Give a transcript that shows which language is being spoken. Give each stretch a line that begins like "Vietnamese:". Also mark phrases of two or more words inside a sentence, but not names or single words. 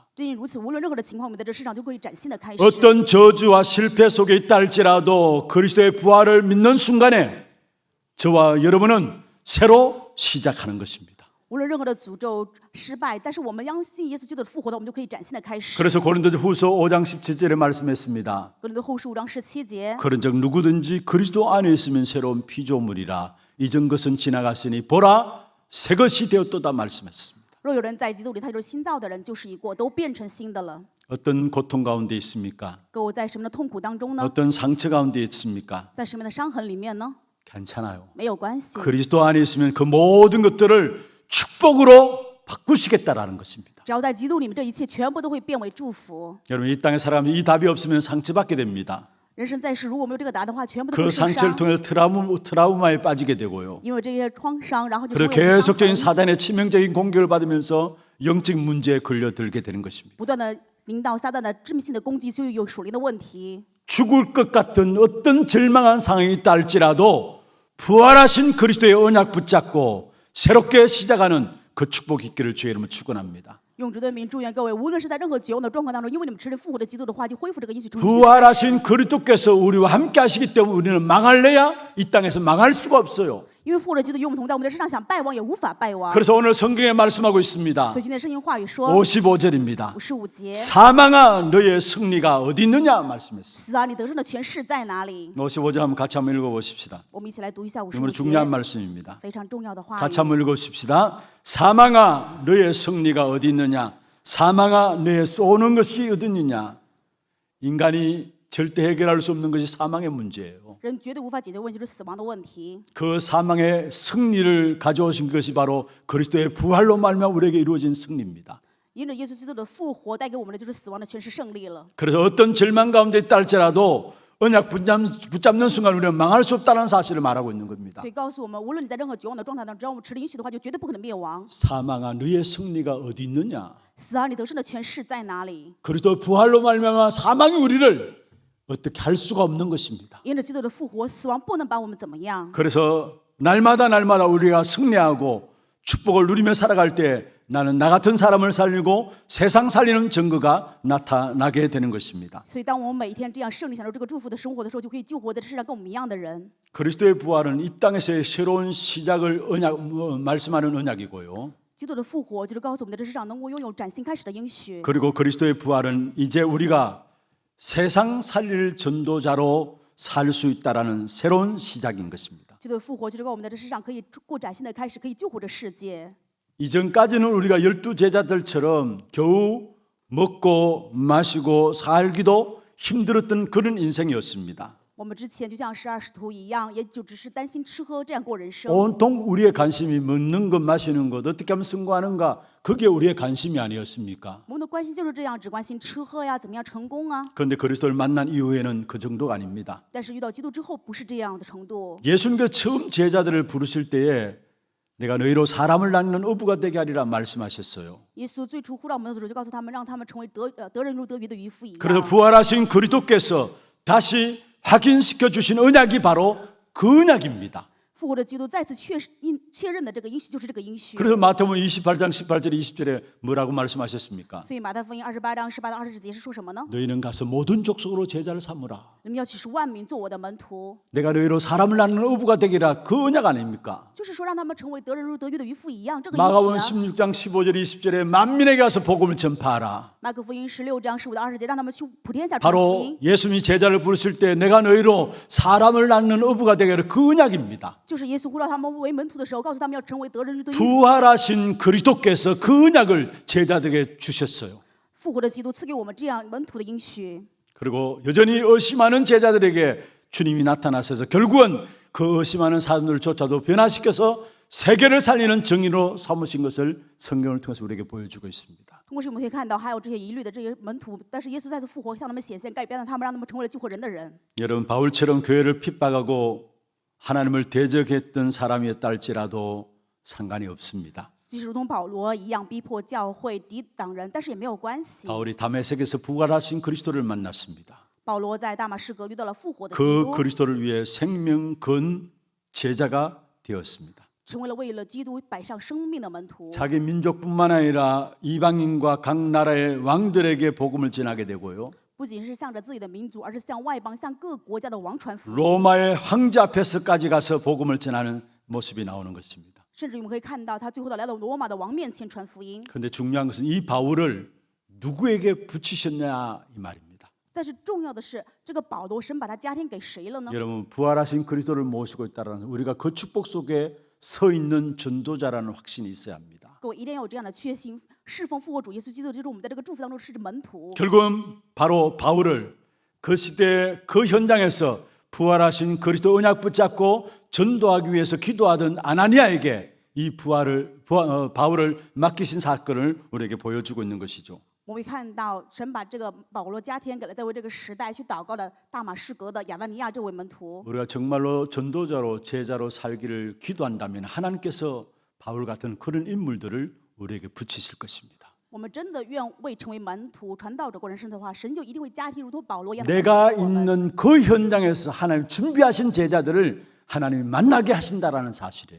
Chinese: 正因如此，无论任何的情况，我们在这世上就可以崭新的开始。
Korean: 어떤 저주와 실패 속에 있다 할지라도 그리스도의 부활을 믿는 순간에 저와 여러분은 새로 시작하는 것입니다.
Chinese: 无论任何的诅咒失败，但是我们相信耶稣基督的复活的，我们就可以崭新的开始。
Korean: 그래서 고린도후서 5장 17절에 말씀했습니다.
Chinese: 哥林多后书5章17节，
Korean: 그런즉 누구든지 그리스도 안에 있으면 새로운 피조물이라 이전 것은 지나갔으니 보라 새 것이 되었도다 말씀했습니다.
Chinese: 若有人在基督里，他就是新造的人，旧事已过，都变成新的了。
Korean: 어떤 고통 가운데 있습니까?
Chinese: 各位在什么的痛苦当中呢？
Korean: 어떤 상처 가운데 있습니까?
Chinese: 在什么的伤痕里面呢？
Korean: 괜찮아요.
Chinese: 没有关系。
Korean: 그리스도 안에 있으면 그 모든 것들을 축복으로 바꾸시겠다라는 것입니다.
Chinese: 只要在基督里面，这一切全部都会变为祝福。
Korean: 여러분 이 땅에 살아가면 이 답이 없으면 상처받게 됩니다.
Chinese: 人生在世，如果没有这个答案的话，全部都
Korean: 그
Chinese: 会受
Korean: 상처를
Chinese: 伤。
Korean: 통해서 트라우마에 빠지게 되고요.
Chinese: 因为这些创伤，然后就成
Korean: 그리고
Chinese: 为我们的伤
Korean: 계속적인
Chinese: 痕，
Korean: 사단의 치명적인 공격을 받으면서 영적 문제에 걸려들게 되는 것입니다.
Chinese: 不断的临到撒旦的致命性的攻击，就有属灵的问题。
Korean: 죽을 것 같은 어떤 절망한 상황이 있다 할지라도 부활하신 그리스도의 언약 붙잡고 새롭게 시작하는 그 축복 있기를 주의 이름으로 축원합니다.
Chinese: 用主的名祝愿各位，无论是在任何绝望的状况当中，因为你们持着复活的基督的话，就恢复这个应许重新。
Korean: 부활하신 그리스도께서 우리와 함께 하시기 때문에 우리는 망할래야 이 땅에서 망할 수가 없어요.
Chinese: 因为复活的基督与我们同在，我们在世上想败亡也无法败亡。
Korean: 그래서 오늘 성경에 말씀하고 있습니다.
Chinese: 所以今天圣经话语说
Korean: 55절입니다.
Chinese: 55节，
Korean: 사망아 너의 승리가 어디 있느냐 말씀했어요.
Chinese: 死啊，你得胜的权势在哪里？
Korean: 55절 한번 같이 한번 읽어보십시다.
Chinese: 我们一起来读一下
Korean: 너무
Chinese: 55
Korean: 중요한
Chinese: 节，
Korean: 말씀입니다.
Chinese: 非常重要的话
Korean: 같이
Chinese: 语。
Korean: 한번 읽어봅시다. 사망아 너의 승리가 어디 있느냐? 사망아 너의 쏘는 것이 어디 있느냐? 인간이 절대 해결할 수 없는 것이 사망의 문제예요.
Chinese: 人绝对无法解决问题，就是死亡的问题。
Korean: 그 사망의 승리를 가져오신 것이 바로 그리스도의 부활로 말미암아 우리에게 이루어진 승리입니다.
Chinese: 因着耶稣基督的复活带给我们的就是死亡的权势胜利了。
Korean: 그래서 어떤 절망 가운데 있다 할지라도 언약 붙잡는 순간 우리는 망할 수 없다는 사실을 말하고 있는 겁니다.
Chinese: 所以告诉我们，无论你在任何绝望的状态当中，只要我们持了应许的话，就绝对不可能灭亡。
Korean: 사망아 너의 승리가 어디 있느냐?
Chinese: 死啊，你得胜的权势在哪里？
Korean: 그리스도 부활로 말미암아 사망이 우리를 어떻게 할 수가 없는 것입니다.
Chinese: 因着基督的复活，死亡不能把我们怎么样。
Korean: 그래서 날마다 우리가 승리하고 축복을 누리며 살아갈 때 나는 나 같은 사람을 살리고 세상 살리는 증거가 나타나게 되는 것입니다.
Chinese: 所以，当我们每一天这样胜利享受这个祝福的生活的时候，就可以救活在这世上跟我们一样的人。
Korean: 그리스도의 부활은 이 땅에서의 새로운 시작을 말씀하는 언약이고요.
Chinese: 基督的复活就是告诉我们，在这世上能够拥有崭新开始的应许。
Korean: 그리고 그리스도의 부활은 이제 우리가 세상 살릴 전도자로 살 수 있다라는 새로운 시작인 것입니다.
Chinese: 基督的复活就是告诉我们，在这世上可以过崭新的开始，可以救活这世界。
Korean: 이전까지는 우리가 12제자들처럼 겨우 먹고 마시고 살기도 힘들었던 그런 인생이었습니다.
Chinese: 我们之前就像12使徒一样，也就只是担心吃喝这样过人生。
Korean: 온통 우리의 관심이 먹는 것, 마시는 것, 어떻게 하면 승부하는가, 그게 우리의 관심이 아니었습니까?
Chinese: 我们的关心就是这样，只关心吃喝呀，怎么样成功啊。
Korean: 그런데 그리스도를 만난 이후에는 그 정도가 아닙니다.
Chinese: 但是遇到基督之后，不是这样的程度。
Korean: 예수님께서 처음 제자들을 부르실 때에 내가 너희로 사람을 낳는 어부가 되게 하리라 말씀하셨어요.
Chinese: 耶稣最初呼召我们的时候，就告诉他们，让他们成为得人如得鱼的渔夫一
Korean: 그래서
Chinese: 样。
Korean: 부활하신 그리스도께서 다시 확인시켜 주신 언약이 바로 그 언약입니다.
Chinese: 复活的基督再次确认的这个应许就是这个应许。
Korean: 그래서 마태복음 28장 18절에 20절에 뭐라고 말씀하셨습니까?
Chinese: 所以马太福音28章18到20节是说什么呢？
Korean: 너희는 가서 모든 족속으로 제자를 삼으라.
Chinese: 你们要去使万民做我的门徒，
Korean: 내가 너희로 사람을 낳는 어부가 되기라 그 언약 아닙니까?
Chinese: 就是说让他们成为得人如得鱼的渔夫一样。这个
Korean: 마가복음
Chinese: 应许啊。
Korean: 16장 15절 20절에 만민에게 가서 복음을 전파하라.
Chinese: 马可福音16章15到20节，让他们去普天下传福
Korean: 바로
Chinese: 音，
Korean: 예수님이 제자를 부르실 때 내가 너희로 사람을 낳는 어부가 되기라 그 언약입니다.
Chinese: 就是耶稣呼召他们为门徒的时候，告诉他们要成为得人如得鱼。
Korean: 부활하신 그리스도께서 그 언약을 제자들에게 주셨어요.
Chinese: 复活的基督赐给我们这样门徒的应许。
Korean: 그리고 여전히 의심하는 제자들에게 주님이 나타나셔서 결국은 그 의심하는 사람들조차도 변화시켜서 세계를 살리는 정의로 삼으신 것을 성경을 통해서 우리에게 보여주고 있습니다.
Chinese: 通过这我们可以看到，还有这些疑虑的这些门徒，但是耶稣再次复活，向他们显现，改变了他们，让他们成为了救活人的人。
Korean: 여러분 바울처럼 교회를 핍박하고 하나님을 대적했던 사람이었다 할지라도 상관이 없습니다.
Chinese: 即使如同保罗一样逼迫教会、抵挡人，但是也没有关系。
Korean: 바울이 다메섹에서 부활하신 그리스도를 만났습니다.
Chinese: 保罗在大马士革遇到了复活的基
Korean: 그
Chinese: 督，
Korean: 그리스도를 위해 생명 건 제자가 되었습니다.
Chinese: 成为了为了基督摆上生命的门徒。
Korean: 자기 민족뿐만 아니라 이방인과 각 나라의 왕들에게 복음을 전하게 되고요.
Chinese: 不仅是向着自己的民族，而是向外邦、向各国家的王传福音。
Korean: 로마의 황제 앞에서까지 가서 복음을 전하는 모습이 나오는 것입니다.
Chinese: 甚至我们可以看到，他最后来到罗马的王面前传福音。
Korean: 그런데 중요한 것은 이 바울을 누구에게 붙이셨냐 이 말입니다.
Chinese: 但是重要的是，这个保罗神把他加添给谁了呢？
Korean: 여러분 부활하신 그리스도를 모시고 있다는 우리가 그 축복 속에 서 있는 전도자라는 확신이 있어야 합니다.
Chinese: 各位一定要有这样的确信，侍奉复活主耶稣基督，就是我们在这个祝福当中是门徒。
Korean: 결국은 바로 바울을 그 시대 그 현장에서 부활하신 그리스도 언약 붙잡고 전도하기 위해서 기도하던 아나니아에게 이 바울을 맡기신 사건을 우리에게 보여주고 있는 것이죠.
Chinese: 我们看到神把这个保罗加添给了在为这个时代去祷告的大马士革的亚拿尼亚这位门徒。
Korean: 우리가 정말로 전도자로 제자로 살기를 기도한다면 하나님께서 바울 같은 그런 인물들을 우리에게 붙이실 것입니다.
Chinese: 我们真的愿为成为门徒、传道者过人生的话，神就一定会加添如同保罗一样的
Korean: 내가
Chinese: 门徒给我们。
Korean: 있는 그 현장에서 하나님 준비하신 제자들을 하나님이 만나게 하신다라는 사실이에요.